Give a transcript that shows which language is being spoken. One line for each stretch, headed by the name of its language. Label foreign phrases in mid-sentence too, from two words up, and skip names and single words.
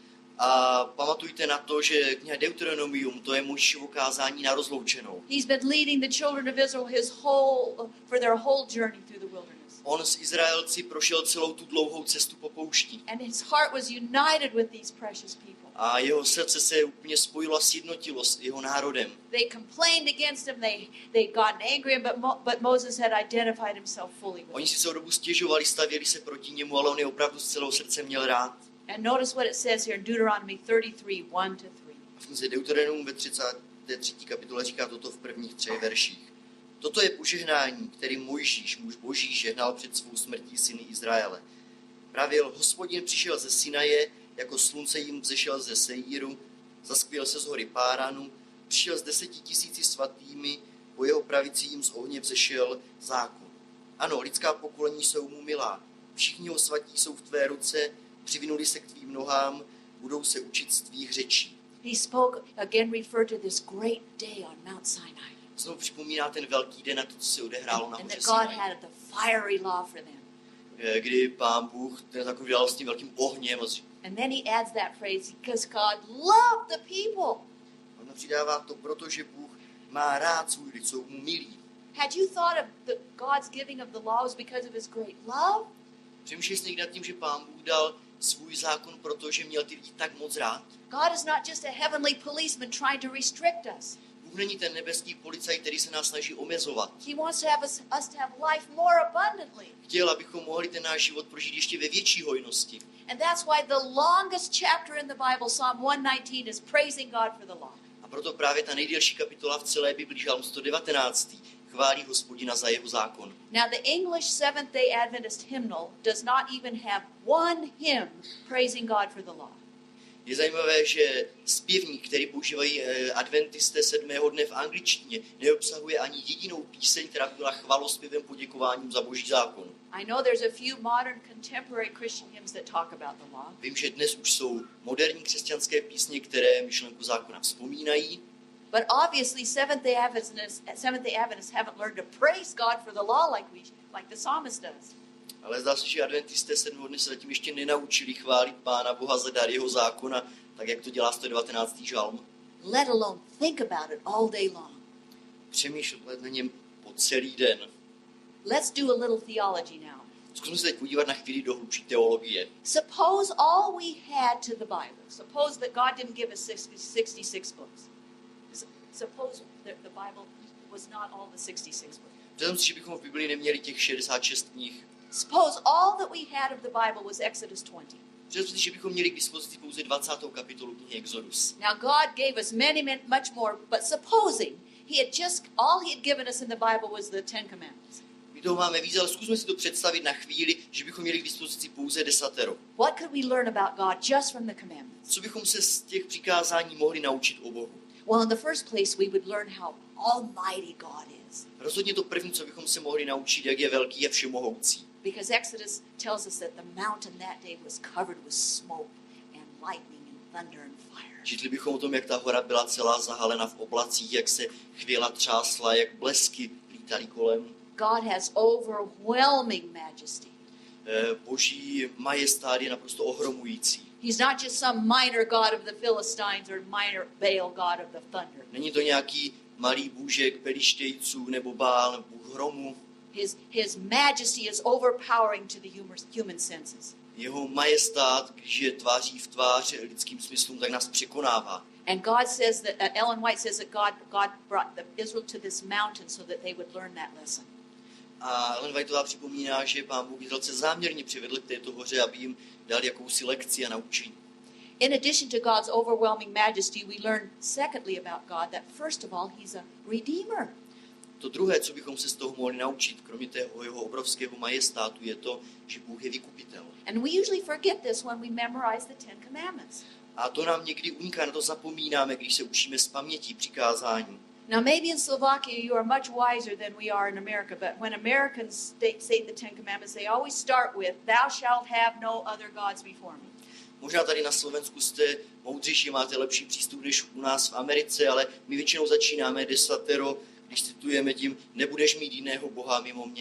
Czech: A pamatujte na to, že kniha Deuteronomium, to je Mojžíšovo kázání na rozloučenou.
English: He's been leading the children of Israel for their whole journey through the wilderness.
Czech: On s Izraelci prošel celou tu dlouhou cestu po poušti.
English: And his heart was united with these precious people.
Czech: A jeho srdce se úplně spojilo a sjednotilo s jeho národem.
English: They complained against him, they got angry, but Moses had identified himself fully with
Czech: Oni
English: them.
Czech: si celou dobu stěžovali, stavěli se proti němu, ale on je opravdu z celého srdce měl rád.
English: And notice what it says here in Deuteronomy 33, 1 to 3.
Czech: A v knize Deuteronomium ve 33. kapitole říká toto v prvních 3 verších. Toto je požehnání, který Mojžíš, muž Boží, žehnal před svou smrtí syny Izraele. Pravěl, Hospodin přišel ze Sinaje, jako slunce jim vzešel ze Seíru, zaskvěl se z hory Páranu, přišel s 10 000 svatými, po jeho pravici jim z ohně vzešel zákon. Ano, lidská pokolení jsou mu milá, všichni ho svatí jsou v tvé ruce, přivinuli se k tvým nohám, budou se učit z tvých řečí.
English: He spoke, again referred to this great day on Mount Sinai.
Czech: Znovu připomíná ten velký den a to, co se odehrálo na
English: And
Czech: hoře
English: that God
Czech: Sinaj,
English: had the fiery law for them.
Czech: kdy Pán Bůh ten takový dělal s tím velkým ohněm.
English: And then he adds that phrase, because God loved the people.
Czech: On přidává to, protože Bůh má rád svůj lid, jsou mu milí.
English: Had you thought of God's giving of the laws because of his great love?
Czech: Přemýšleli jste někdy nad tím, že Pán Bůh dal svůj zákon, protože měl ty lidi tak moc rád?
English: God is not just a heavenly policeman trying to restrict us.
Czech: Bůh není ten nebeský policajt, který se nás snaží omezovat.
English: He wants to have us to have life more abundantly.
Czech: Chtěl, abychom mohli ten náš život prožít ještě ve větší hojnosti.
English: And that's why the longest chapter in the Bible, Psalm 119, is praising God for the law.
Czech: A proto právě ta nejdelší kapitola v celé Biblii, Žalm 119, chválí Hospodina za jeho zákon.
English: Now the English Seventh-day Adventist hymnal does not even have one hymn praising God for the law.
Czech: Je zajímavé, že zpěvník, který používají adventisté 7. dne v angličtině, neobsahuje ani jedinou píseň, která by byla chvalospěvem poděkováním za Boží zákon.
English: I know there's a few modern contemporary Christian hymns that talk about the law.
Czech: Vím, že dnes už jsou moderní křesťanské písně, které myšlenku zákona vzpomínají,
English: But obviously Seventh-day Adventists haven't learned to praise God for the law like the psalmist does.
Czech: ale zdá se, že adventisté 7. dne se zatím ještě nenaučili chválit Pána Boha za dar jeho zákona, tak jak to dělá 119. žalm.
English: Let alone think about it all day long.
Czech: Přemýšlet na něm po celý den.
English: Let's do a little theology now.
Czech: Zkusme se teď podívat na chvíli do hlubší teologie.
English: Suppose all we had to the Bible. Suppose that God didn't give us 66 books. Suppose that the Bible was not all the 66 books.
Czech: Představme si, že bychom v Biblii neměli těch 66 knih.
English: Suppose all that we had of the Bible was Exodus 20.
Czech: Představme si, že bychom měli k dispozici pouze 20. kapitolu knihy Exodus.
English: Now God gave us much more, but supposing all he had given us in the Bible was the 10 commandments.
Czech: My toho máme víc, ale zkusme si to představit na chvíli, že bychom měli k dispozici pouze 10.
English: What could we learn about God just from the commandments?
Czech: Co bychom se z těch přikázání mohli naučit o Bohu?
English: Well, in the first place, we would learn how almighty God is.
Czech: Rozhodně to první, co bychom se mohli naučit, jak je velký a všemohoucí.
English: Because Exodus tells us that the mountain that day was covered with smoke and lightning and thunder and fire.
Czech: Četli bychom o tom, jak ta hora byla celá zahalena v oblacích, jak se chvěla třásla, jak blesky lítaly kolem.
English: God has overwhelming majesty.
Czech: Boží majestát je naprosto ohromující.
English: He's not just some minor god of the Philistines or minor Baal god of the thunder.
Czech: Není to nějaký malý bůžek pelištejců nebo Bál, bůh hromu.
English: His majesty is overpowering to the human senses.
Czech: Jeho majestát, když je tváří v tvář lidským smyslům, tak nás překonává.
English: And God says that Ellen White says that God brought Israel to this mountain so that they would learn that lesson.
Czech: A Ellen Whiteová připomíná, že Pán Bůh Izraelce záměrně přivedl k této hoře, aby jim dal jakousi lekci a naučení.
English: In addition to God's overwhelming majesty, we learn secondly about God that first of all he's a redeemer.
Czech: To druhé, co bychom se z toho mohli naučit, kromě toho jeho obrovského majestátu, je to, že Bůh je vykupitel.
English: And we usually forget this when we memorize the 10 commandments.
Czech: A to nám někdy uniká, na to zapomínáme, když se učíme z paměti přikázání.
English: Now maybe in Slovakia you are much wiser than we are in America, but when Americans say the 10 commandments, they always start with, thou shalt have no other gods before me.
Czech: Možná tady na Slovensku jste moudřejší, máte lepší přístup než u nás v Americe, ale my většinou začínáme desatero, když citujeme tím, nebudeš mít jiného Boha mimo mě.